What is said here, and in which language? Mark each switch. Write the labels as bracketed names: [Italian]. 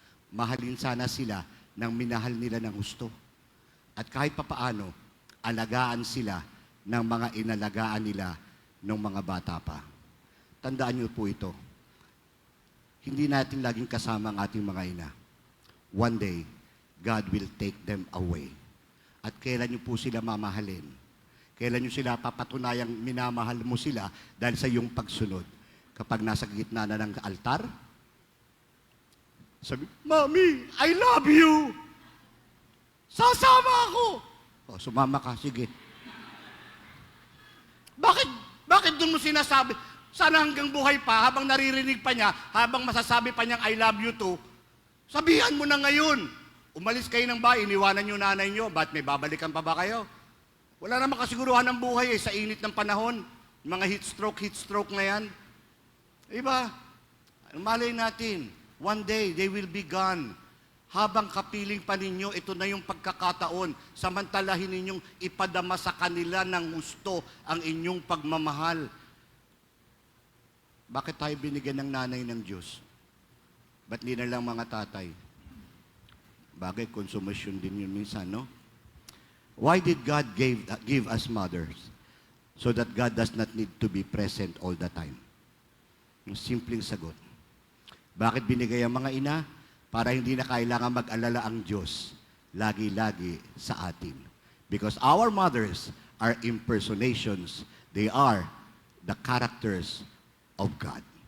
[Filipino] Mahalin sana sila ng minahal nila ng gusto. At kahit papaano, alagaan sila ng mga inalagaan nila ng mga bata pa. Tandaan niyo po ito. Hindi natin laging kasama ang ating mga ina. [English] One day, God will take them away. [Filipino] At kailan niyo po sila mamahalin? Kailan niyo sila papatunayang minamahal mo sila dahil sa iyong pagsunod? Kapag nasa gitna na ng altar, sabi, Mami, [English] I love you! [Filipino] Sasama ako! O, sumama ka, sige. Bakit doon mo sinasabi? Sana hanggang buhay pa, habang naririnig pa niya, habang masasabi pa niyang [English] I love you too, [Filipino] sabihan mo na ngayon. Umalis kayo ng bahay, iniwanan niyo nanay niyo, ba't may babalikan pa ba kayo? Wala namang kasiguruhan ng buhay sa init ng panahon. Mga heat stroke na yan. Diba? Malay natin, [English] one day, they will be gone. [Filipino] Habang kapiling pa ninyo, ito na yung pagkakataon. Samantalahin ninyong ipadama sa kanila ng gusto ang inyong pagmamahal. Bakit tayo binigyan ng nanay ng Diyos? Ba't di na lang mga tatay? Bagay, konsumasyon din yun minsan, no? [English] Why did God give us mothers? So that God does not need to be present all the time. [Filipino] Yung simpleng sagot. Bakit binigay ang mga ina? Para hindi na kailangan mag-alala ang Diyos lagi-lagi sa atin. [English] Because our mothers are impersonations. They are the characters of God.